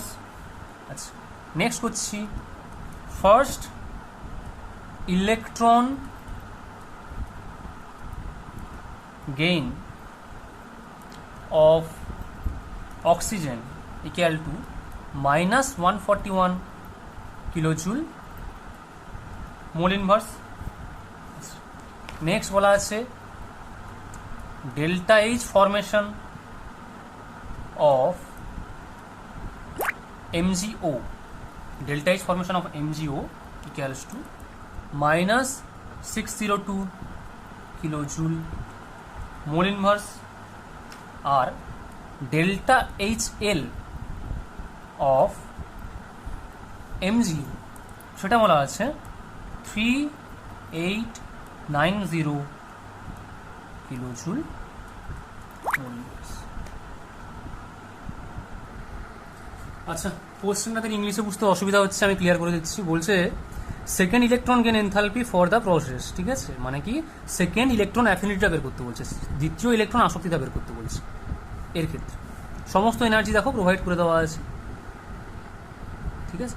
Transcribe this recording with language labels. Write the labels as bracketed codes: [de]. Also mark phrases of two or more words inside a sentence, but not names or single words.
[bn] আচ্ছা নেক্সট করছি [en] first electron gain of oxygen equal to -141 kilojoule mole inverse. [bn] নেক্সট বলা আছে [en] delta H formation of MgO, delta H formation of MgO equals to minus 602 kilojoule mole inverse, আর delta HL of MgO [bn] সেটা বলা আছে [en] 3890 kilojoule mole inverse। [bn] আচ্ছা, কোশ্চেনটাতে ইংলিশে বুঝতে অসুবিধা হচ্ছে, আমি ক্লিয়ার করে দিচ্ছি। বলছে [en] second electron gain enthalpy for the process, [bn] ঠিক আছে, মানে কি [en] second electron affinity [bn] বের করতে বলছে, দ্বিতীয় ইলেকট্রন আসক্তিটা বের করতে বলছে। এর ক্ষেত্রে সমস্ত এনার্জি দেখো প্রোভাইড করে দেওয়া আছে, ঠিক আছে।